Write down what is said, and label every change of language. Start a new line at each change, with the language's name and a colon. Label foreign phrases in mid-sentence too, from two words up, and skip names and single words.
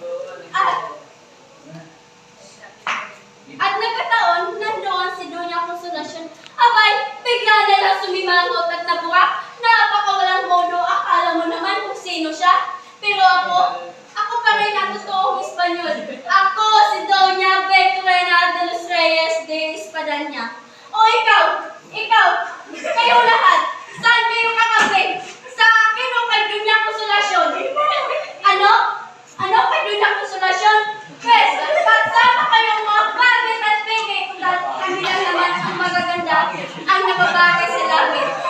Filipino: At nagkataon, nandoon si Doña Consolacion. Abay, bigla na lang sumimangot at nabuwak. Napakawalang modo, akala mo naman kung sino siya. Pero ako pa rin ang totoong Espanyol. Ako si Doña Petrina de los Reyes de Espadaña. O ikaw, kayong lahat, saan kayo kakape? Sa akin o kay Doña Consolacion? Ano kay Doña Consolacion? Pwes, pagsama kayong mga bagay at peke, kami lang naman ang magaganda, ang nababagay sa langit.